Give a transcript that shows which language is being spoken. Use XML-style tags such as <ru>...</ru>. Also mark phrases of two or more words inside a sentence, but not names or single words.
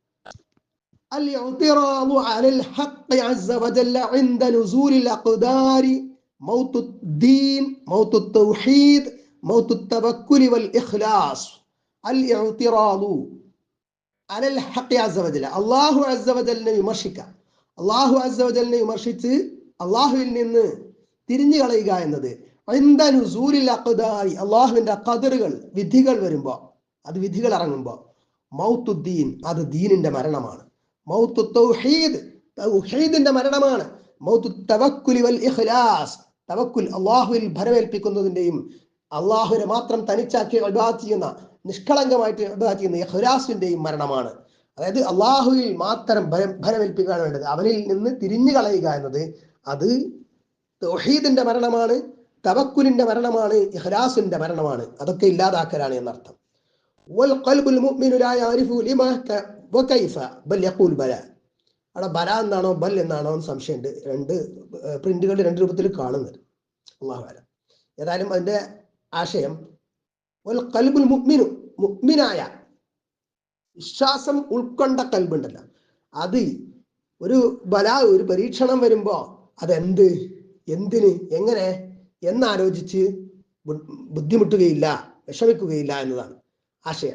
<ar>الاعتراض على الحق عز وجل عند نزول الأقدار موت الدين موت التوحيد موت التوكل والإخلاص. الاعتراض على الحق عز وجل,</ar> <ml>അള്ളാഹു</ml> <ar>عز وجل</ar> <ml>വിമർശിക്കുക, അള്ളാഹു</ml> <ar>عز وجل</ar> <ml>വിമർശിച്ച് അള്ളാഹുവിൽ നിന്ന് തിരിഞ്ഞു കളയുക എന്നത്</ml> <ar>عند نزول الأقدار,</ar> <ml>അള്ളാഹുവിന്റെ ഖദറുകൾ വിധികൾ വരുമ്പോൾ, അത് വിധികൾ ഇറങ്ങുമ്പോൾ, മൗത്തുദ്ദീൻ അത് ദീനിന്റെ മരണമാണ്,</ml> <ar>موت التوحيد</ar> <ml>തൗഹീദിന്റെ മരണമാണ്,</ml> <ar>موت التوكل والإخلاص</ar> <ml>തവക്കുൽ അള്ളാഹുവിൽ ഭരമേൽപ്പിക്കുന്നതിന്റെയും അള്ളാഹുവിനെ മാത്രം തനിച്ചാക്കി ഇബാദത്ത് ചെയ്യുന്ന, നിഷ്കളങ്കമായിട്ട് ഇബാദത്ത് ചെയ്യുന്ന ഇഖ്ലാസിന്റെയും മരണമാണ്. അതായത് അള്ളാഹുവിൽ മാത്രം ഭരമേൽപ്പിക്കാൻ വേണ്ടത്, അവനിൽ നിന്ന് തിരിഞ്ഞു കളയുക എന്നത് അത് തൗഹീദിന്റെ മരണമാണ്, തവക്കുലിന്റെ മരണമാണ്, ഇഖ്ലാസിന്റെ മരണമാണ്. അതൊക്കെ ഇല്ലാതാക്കലാണ് എന്നർത്ഥം.</ml> <ar>والقلب المؤمن لا يعرف لما وكيف بل يقول بلا.</ar> <ml>അവിടെ ബല എന്നാണോ ബൽ എന്നാണോ എന്ന് സംശയമുണ്ട്. രണ്ട് പ്രിന്റുകൾ രണ്ട് രൂപത്തിൽ കാണുന്നത്.</ml> <ar>الله أعلم.</ar> <ml>ഏതായാലും അതിന്റെ ആശയം</ml> <ar>والقلب المؤمن,</ar> <ml>മുഅ്മിനായ വിശ്വാസം ഉൾക്കൊണ്ട കൽബുണ്ടല്ലോ, അത് ഒരു ബലാ, ഒരു പരീക്ഷണം വരുമ്പോ അതെന്ത്, എന്തിന്, എങ്ങനെ എന്നാലോചിച്ച് ബുദ്ധിമുട്ടുകയില്ല, വിഷമിക്കുകയില്ല എന്നതാണ് ആശയം.</ml>